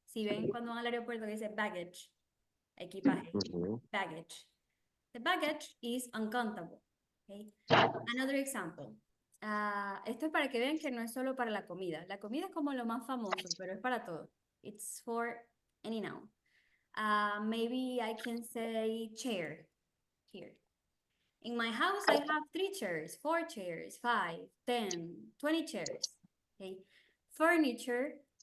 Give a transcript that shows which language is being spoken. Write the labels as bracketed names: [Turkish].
[Spanish] Si ven cuando van al aeropuerto que dice baggage, equipaje, baggage. [English] The baggage is uncountable. Okay? Another example. [Spanish] Esto es para que vean que no es solo para la comida. La comida es como lo más famoso, pero es para todo. [English] It's for any noun. Maybe I can say chair here. In my house, I have 3 chairs, 4 chairs, 5, 10, 20 chairs. Okay. Furniture.